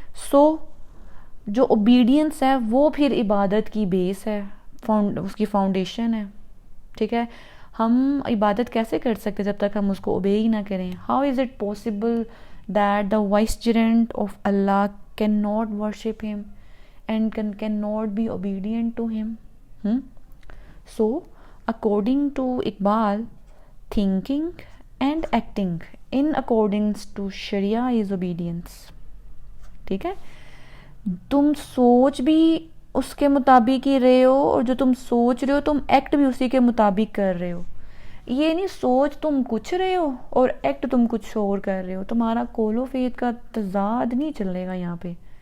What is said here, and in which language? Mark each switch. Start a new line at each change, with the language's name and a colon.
Urdu: سو جو اوبیڈینس ہے وہ پھر عبادت کی بیس ہے، اس کی فاؤنڈیشن ہے. ٹھیک ہے؟ ہم عبادت کیسے کر سکتے جب تک ہم اس کو اوبے ہی نہ کریں؟
English: How is it possible that the vicegerent of Allah cannot worship him and cannot be obedient to him? So, according to Iqbal, thinking and acting in accordance to Sharia is obedience.
Urdu: ٹھیک ہے؟ تم سوچ بھی اس کے مطابق ہی رہے ہو، اور جو تم سوچ رہے ہو تم ایکٹ بھی اسی کے مطابق کر رہے ہو. یہ نہیں سوچ تم کچھ رہے ہو اور ایکٹ تم کچھ اور کر رہے ہو. تمہارا کول و فید کا تضاد نہیں چلے گا یہاں پہ.